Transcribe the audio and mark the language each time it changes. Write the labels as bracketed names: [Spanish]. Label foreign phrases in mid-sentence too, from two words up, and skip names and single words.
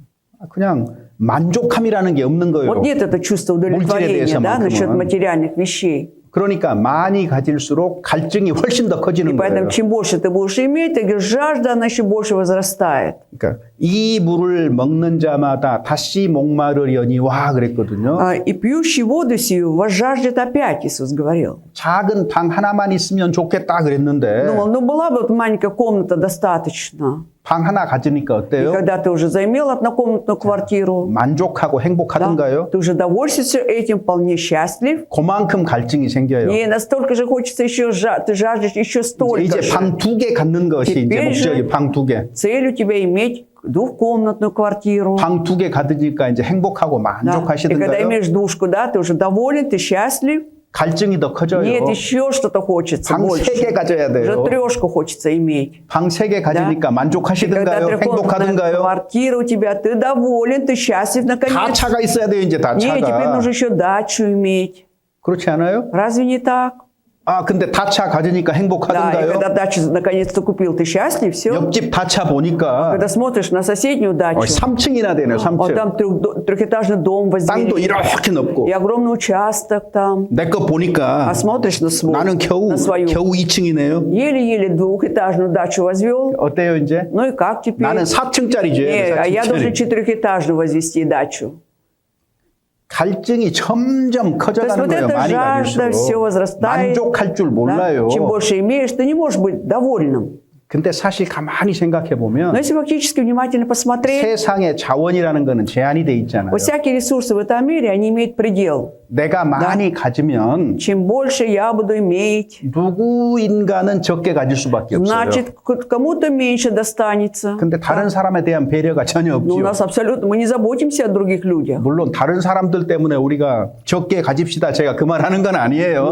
[Korean] 그냥 만족함이라는 게 없는 거예요. [Russian] Вот нет этого чувства удовлетворения, да, насчет [Korean] 대해서만큼은. [Russian] материальных вещей. [Korean] 그러니까 많이 가질수록 갈증이 훨씬 더 [Russian] И [Korean] 커지는 [Russian] поэтому [Korean] 거예요. [Russian] чем больше ты будешь иметь, так и жажда, она еще больше возрастает. [Korean] 그러니까 이 물을 먹는 자마다 다시 목마르려니와 그랬거든요. [Russian] И пьющий воду сию возжаждет опять, Иисус говорил. [Korean] 작은 방 하나만 있으면 좋겠다 그랬는데 [Russian] Думал, ну была бы вот маленькая комната достаточно. [Korean] 방 하나 가지니까 [Russian] И [Korean] 어때요? [Russian] когда ты уже заимел однокомнатную квартиру, [Korean] 만족하고 [Russian] да, [Korean] 행복하던가요? [Russian] ты уже довольствуешься этим, вполне счастлив. [Korean] 그만큼 갈증이 생겨요. [Russian] И настолько же хочется еще, ты жаждешь еще столько [Korean] 이제 [Russian] же. [Korean] 방 2개 갖는 것이 이제 [Russian] Теперь же [Korean] 목적이 방 2개. [Russian] Цель у тебя иметь двухкомнатную квартиру. [Korean] 방 2개 가지니까 이제 행복하고 [Russian] Да. И когда [Korean] 만족하시던가요? [Russian] имеешь двушку, да, ты уже доволен, ты счастлив. [Korean] 갈증이 더 커져요. [Russian] Нет, еще что-то хочется [Korean] 방 [Russian] больше. [Korean] 3개 가져야 [Russian] Уже [Korean] 돼요. [Russian] трешку хочется иметь. [Korean] 방 3개 가지니까 [Russian] И когда [Korean] 만족하시던가요? [Russian] трехкомнатная [Korean] 행복하던가요? [Russian] квартира у тебя, ты доволен, ты счастлив [Korean] 다 [Russian] наконец. [Korean] 차가 있어야 돼요, 이제 다 [Russian] Нет, теперь [Korean] 차가. [Russian] нужно еще дачу иметь. [Korean] 그렇지 않아요? [Russian] Разве не так? [Korean] 아, 근데 다차 가지니까 [Russian] Да, и [Korean] 행복하던가요? [Russian] когда дачу наконец-то купил, ты счастлив, все. [Korean] 옆집 다차 보니까 [Russian] Когда смотришь на соседнюю дачу, [Korean] 3층이나 되네요, [Russian] вот [Korean] 3층. [Russian] там трехэтажный дом [Korean] 땅도 [Russian] возвели, [Korean] 이렇게 넓고. [Russian] и огромный участок там. [Korean] 내 거 보니까 [Russian] А смотришь на свой, [Korean] 나는 [Russian] на свою. [Korean] 겨우 2층이네요. [Russian] Еле-еле двухэтажную дачу возвел. [Korean] 어때요, 이제? [Russian] Ну и как теперь? [Korean] 나는 4층짜리 줘야 [Russian] А я должен [Korean] 돼, 4층짜리. [Russian] четырехэтажную возвести дачу. [Korean] 갈증이 점점 [Russian] То есть [Korean] 커져가는 [Russian] вот [Korean] 거예요, [Russian] эта [Korean] 많이 [Russian] жажда все [Korean] 가질수록. [Russian] возрастает. [Korean] 만족할 줄 [Russian] Да? [Korean] 몰라요. [Russian] Чем больше имеешь, ты не можешь быть довольным. [Korean] 근데 사실 가만히 생각해 [Russian] Но [Korean] 보면 [Russian] если фактически внимательно посмотреть, [Korean] 세상의 자원이라는 거는 제한이 돼 있잖아요. [Russian] вот всякие ресурсы в этом мире, они имеют предел. [Korean] 내가 많이 가지면 [Russian] Чем больше я буду иметь, [Korean] 누구인가는 적게 가질 수밖에 없어요. [Russian] значит, кому-то меньше достанется. [Korean] 근데 다른 사람에 대한 배려가 전혀 [Russian] Но у [Korean] 없죠. [Russian] нас абсолютно, мы не заботимся о других людях. [Korean] 물론 다른 사람들 때문에 우리가 적게 가집시다. 제가 그 말 하는 건 [Russian] Ну, [Korean] 아니에요.